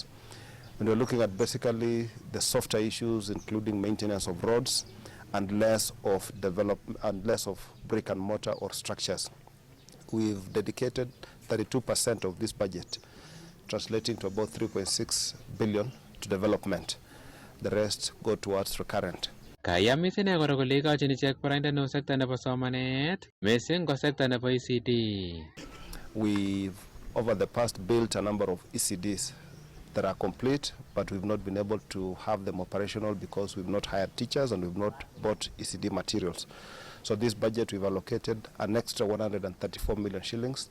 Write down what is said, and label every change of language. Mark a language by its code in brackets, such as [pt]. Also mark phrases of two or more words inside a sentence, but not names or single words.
[en] And we're looking at basically the softer issues, including maintenance of roads and less of brick and mortar or structures. We've dedicated 32% of this budget, translating to about 3.6 billion to development. The rest go towards recurrent. [kln] Kayamis ine kora kole ikochin ichek boroindo neo sekta nebo somanet, missing ko sekta nebo ECD. [en] We've, over the past, built a number of ECDs that are complete, but we've not been able to have them operational because we've not hired teachers and we've not bought ECD materials. So this budget we've allocated an extra 134 million shillings.